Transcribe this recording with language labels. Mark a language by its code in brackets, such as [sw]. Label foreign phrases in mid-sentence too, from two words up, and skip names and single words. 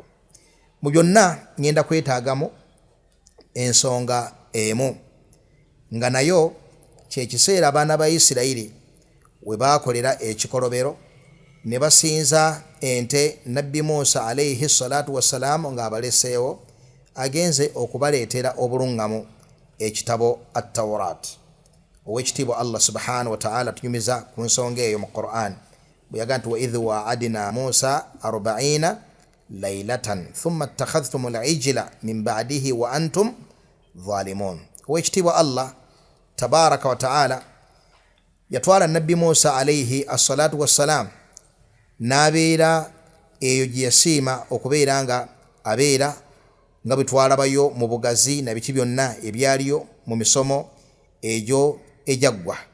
[lg] Mu byonna ngenda kwetaagamu ensonga emu nga nayo kye kiseera abaana ba Isirayiri we baakolera ekikolobero ne basinza ente nabbi Musa [ar] عليه الصلاة والسلام [lg] ng'abaleseewo agenze okubaleetera obuluŋŋamu ekitabo at-Tawrat. [ar] Owekitiibwa Allah سبحانه وتعالى [lg] tunyumiza ku nsonga eyo mu Qur'an bwe yagaa nti [ar] وإذ واعدنا موسى 40 ليلة ثم اتخذتم العجل من بعده وأنتم ظالمون. [lg] Owekitiibwa Allah [ar] تبارك وتعالى [lg] yatwala nabbi Musa [ar] عليه الصلاة والسلام [lg] n'abeera eyo gye yasiima okubeera nga abeera nga bwe twalabayo mu bugazi na biki byonna ebyaliyo mu misomo egyo ejaggwa.